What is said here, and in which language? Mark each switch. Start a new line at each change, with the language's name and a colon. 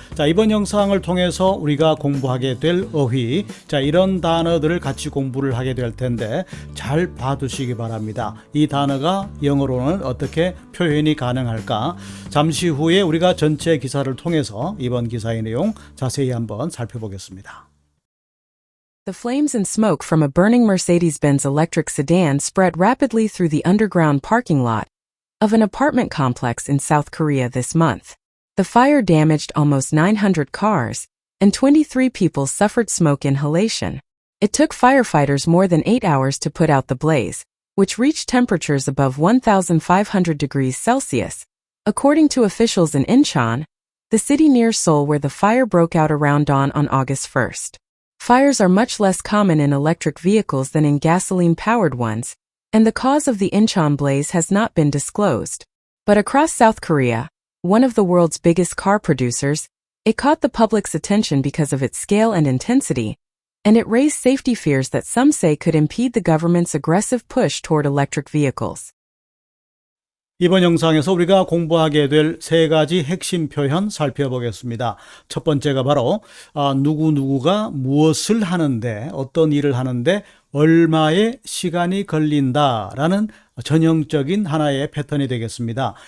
Korean: 자, 이번 영상을 통해서 우리가 공부하게 될 어휘, 자, 이런 단어들을 같이 공부를 하게 될 텐데 잘 봐두시기 바랍니다. 이 단어가 영어로는 어떻게 표현이 가능할까? 잠시 후에 우리가 전체 기사를 통해서 이번 기사의 내용 자세히 한번 살펴보겠습니다.
English: The flames and smoke from a burning Mercedes-Benz electric sedan spread rapidly through the underground parking lot of an apartment complex in South Korea this month. The fire damaged almost 900 cars, and 23 people suffered smoke inhalation. It took firefighters more than 8 hours to put out the blaze, which reached temperatures above 1,500 degrees Celsius, according to officials in Incheon, the city near Seoul where the fire broke out around dawn on August 1st. Fires are much less common in electric vehicles than in gasoline-powered ones, and the cause of the Incheon blaze has not been disclosed. But across South Korea, one of the world's biggest car producers, it caught the public's attention because of its scale and intensity, and it raised safety fears that some say could impede the government's aggressive push toward electric vehicles.
Korean: 이번 영상에서 우리가 공부하게 될 세 가지 핵심 표현 살펴보겠습니다. 첫 번째가 바로 누구누구가 무엇을 하는데, 어떤 일을 하는데 얼마의 시간이 걸린다라는 전형적인 하나의 패턴이 되겠습니다.